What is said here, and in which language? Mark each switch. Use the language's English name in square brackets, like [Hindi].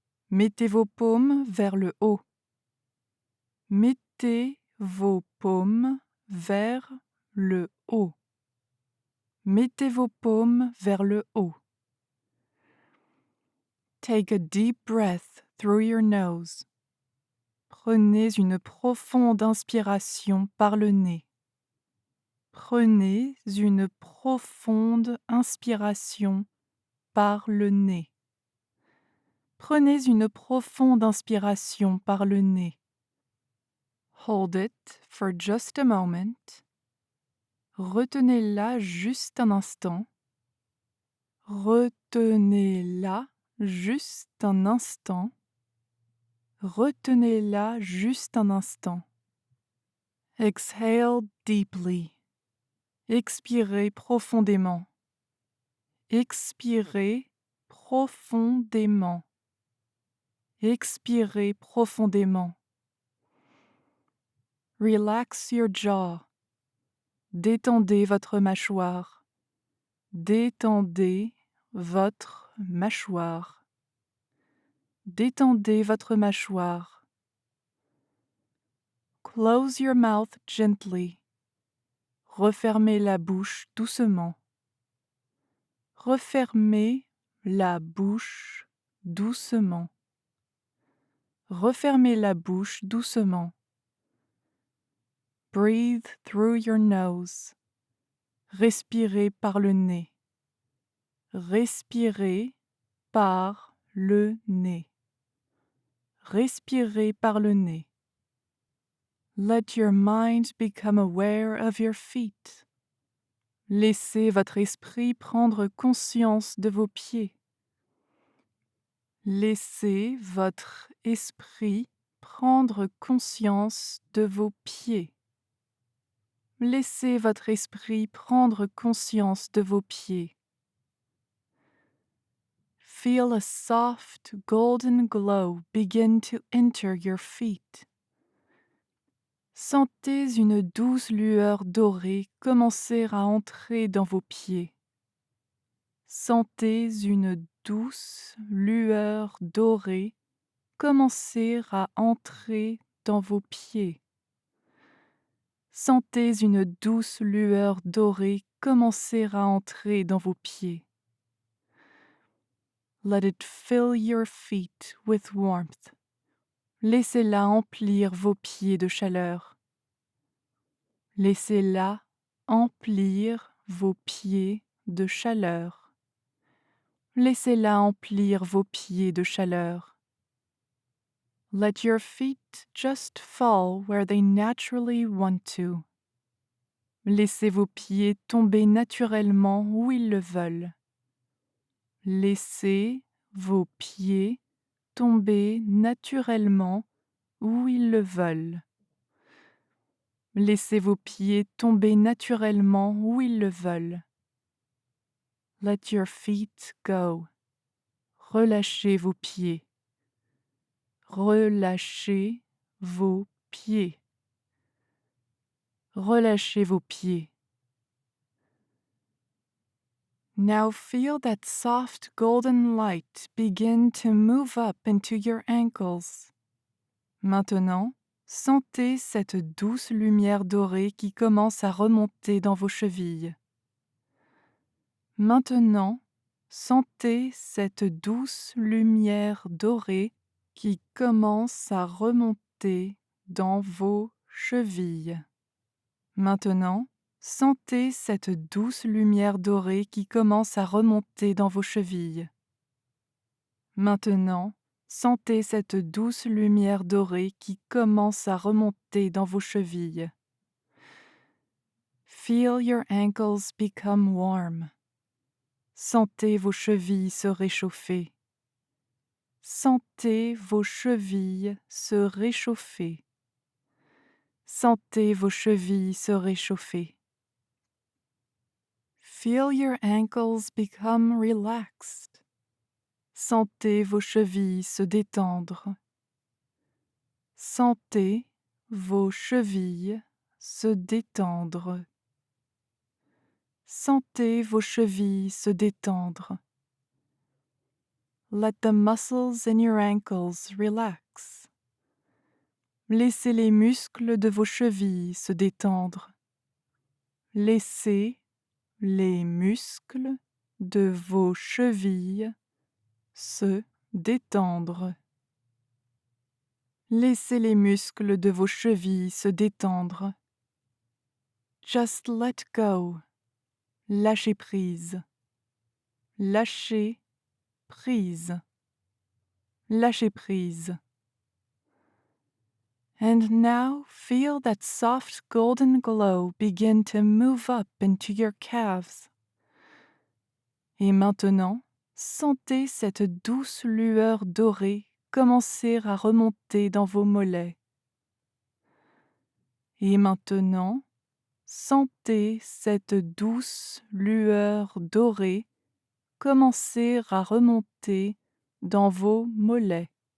[French] Mettez vos paumes vers le haut. Mettez vos paumes vers le haut. Mettez vos paumes vers le haut. [English] Take a deep breath through your nose. [French] Prenez une profonde inspiration par le nez. Prenez une profonde inspiration par le nez. Prenez une profonde inspiration par le nez. [English] Hold it for just a moment. [French] Retenez-la juste un instant. Retenez-la juste un instant. Retenez-la juste un instant. [English] Exhale deeply. [French] Expirez profondément. Expirez profondément. Expirez profondément. [English] Relax your jaw. [French] Détendez votre mâchoire. Détendez votre mâchoire. Détendez votre mâchoire. [English] Close your mouth gently. [French] Refermez la bouche doucement. Refermez la bouche doucement. Refermez la bouche doucement. [English] Breathe through your nose. [French] Respirez par le nez. Respirez par le nez. Respirez par le nez. [English] Let your mind become aware of your feet. [French] Laissez votre esprit prendre conscience de vos pieds. Laissez votre esprit prendre conscience de vos pieds. Laissez votre esprit prendre conscience de vos pieds. [English] Feel a soft golden glow begin to enter your feet. [French] Sentez une douce lueur dorée commencer à entrer dans vos pieds. Sentez une douce lueur dorée commencer à entrer dans vos pieds. Sentez une douce lueur dorée commencer à entrer dans vos pieds. [English] Let it fill your feet with warmth. [French] Laissez-la emplir vos pieds de chaleur. Laissez-la emplir vos pieds de chaleur. Laissez-la emplir vos pieds de chaleur. [English] Let your feet just fall where they naturally want to. [French] Laissez vos pieds tomber naturellement où ils le veulent. Laissez vos pieds tomber naturellement où ils le veulent. Laissez vos pieds tomber naturellement où ils le veulent. [English] Let your feet go. [French] Relâchez vos pieds. Relâchez vos pieds. Relâchez vos pieds. [English] Now feel that soft golden light begin to move up into your ankles. [French] Maintenant, sentez cette douce lumière dorée qui commence à remonter dans vos chevilles. Maintenant, sentez cette douce lumière dorée qui commence à remonter dans vos chevilles. Maintenant, sentez cette douce lumière dorée qui commence à remonter dans vos chevilles. Maintenant, sentez cette douce lumière dorée qui commence à remonter dans vos chevilles. [English] Feel your ankles become warm. [French] Sentez vos chevilles se réchauffer. Sentez vos chevilles se réchauffer. Sentez vos chevilles se réchauffer. [English] Feel your ankles become relaxed. [French] Sentez vos chevilles se détendre. Sentez vos chevilles se détendre. Sentez vos chevilles se détendre. [English] Let the muscles in your ankles relax. [French] Laissez les muscles de vos chevilles se détendre. Laissez les muscles de vos chevilles se détendre. Laissez les muscles de vos chevilles se détendre. [English] Just let go. [French] Lâchez prise. Lâchez prise. Lâchez prise. [English] And now feel that soft golden glow begin to move up into your calves. [French] Et maintenant, sentez cette douce lueur dorée commencer à remonter dans vos mollets. Et maintenant, sentez cette douce lueur dorée commencer à remonter dans vos mollets.